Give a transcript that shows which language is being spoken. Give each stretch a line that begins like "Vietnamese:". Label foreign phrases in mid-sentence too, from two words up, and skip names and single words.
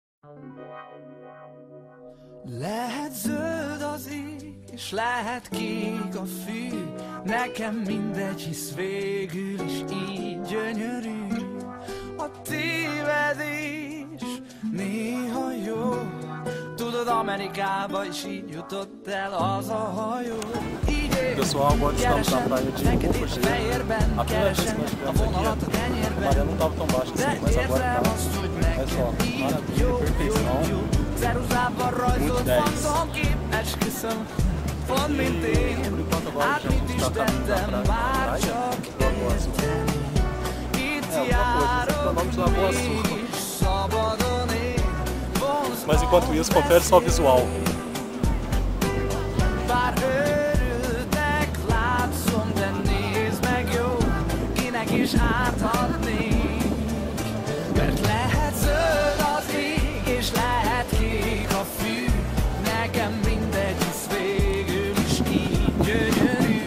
Hungarian: Lehet zöld az ég, és lehet kék a fű, nekem mindegy, hisz végül is így gyönyörű. A tévedés néha jó, tudod, Amerikába is így jutott el az a hajó.
Portuguese: Pessoal, agora estamos na praia de Mufugê. A primeira vez que nós estivemos aqui, a maré não estava tão baixa assim, mas agora está. Olha só, maravilha, perfeição. Muito 10. Por enquanto agora já vamos estar caminhando na praia, Lagoa Azul. Vamos Lagoa Azul. Mas enquanto isso, confere só o visual.
Hungarian: És átadnék, mert lehet zöld az ég, és lehet kék a fű, nekem mindegy, hisz végül is így gyönyörű.